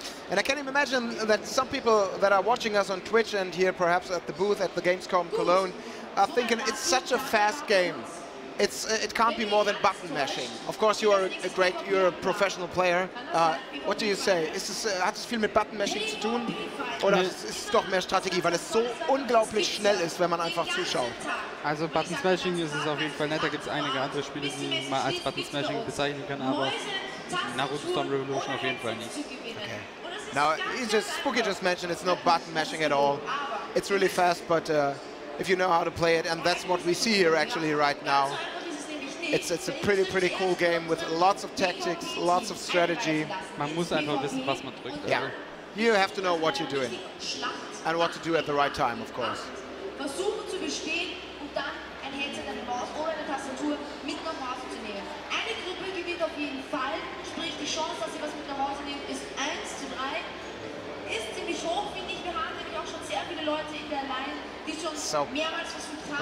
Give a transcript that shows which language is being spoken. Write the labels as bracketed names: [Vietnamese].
[English] And I can imagine that some people that are watching us on Twitch and here perhaps at the booth at the Gamescom Cologne are thinking it's such a fast game. It can't be more than button mashing. Of course, you're a professional player. What do you say? [German] Hat es viel mit Button mashing zu tun? Oder ist es doch mehr Strategie, weil es so unglaublich schnell ist, wenn man einfach zuschaut? Also Button Smashing ist es auf jeden Fall nett. Da gibt es einige andere Spiele, die man als Button Smashing bezeichnen kann, aber Naruto Storm Revolution auf jeden Fall nicht. Okay. [English] Now, Spooky just mentioned it's not button mashing at all. It's really fast, but if you know how to play it, and that's what we see here actually right now. It's a pretty cool game with lots of tactics, lots of strategy. [German] Man muss einfach wissen, was man drückt. [English] Yeah, you have to know what you're doing and what to do at the right time, of course. [German] Versuchen zu bestehen und dann ein Headset, eine Maus oder eine Tastatur mit nach Hause zu nehmen. Eine Gruppe gewinnt auf jeden Fall, sprich die Chance, dass sie was mit nach Hause nehmen, ist 1:3. Ist ziemlich hoch, finde ich. Wir haben nämlich auch schon sehr viele Leute in der Line, die schon mehrmals versucht haben.